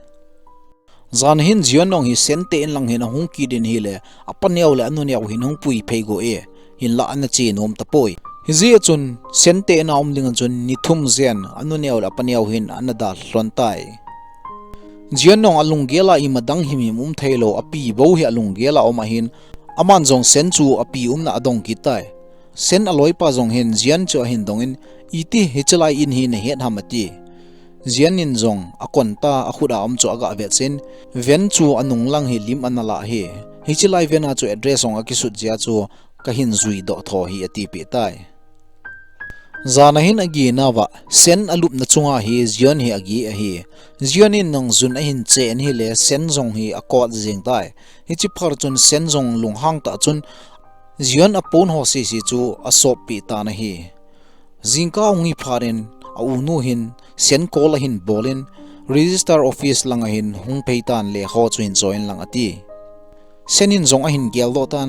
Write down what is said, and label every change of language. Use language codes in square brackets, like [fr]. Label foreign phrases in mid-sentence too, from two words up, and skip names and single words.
[tcz] zan hin jion nong hi sente in lang hin ahung kirin hi le apaniaw le anuniaw hin hung pui phei go e hin la an chi nom ta poi hi ji chun sente na om ding chun ni thum zen anuniaw le apaniaw hin anada hlon tai jion nong alung gela I madang himi thailo api bo hi alung gela oma hin aman jong sen chu api na adong ki tai sen aloi pa jong hin jian chu hin dongin iti hichalai in hi na het hamati jian in jong akonta akhuda om chu aga ve chen ven chu anung lang hi lim anala hi hichalai vena chu address ong akisut jia chu kahin zui do tho hi ati pe tai zana hin agi nawa sen alup na chunga hi zion hi agi a hi zion in nong zun a hin chen hi le sen jong hi akot jeng tai hi chi phar chun sen jong lunghang ta chun zion apon ho si chu asop pi ta na hi jingka ungi pharin a unu hin sen kola hin bolin [en] register office [tcz] langa hin hung peitan le ho chuin join lang ati senin jong a hin gel do tan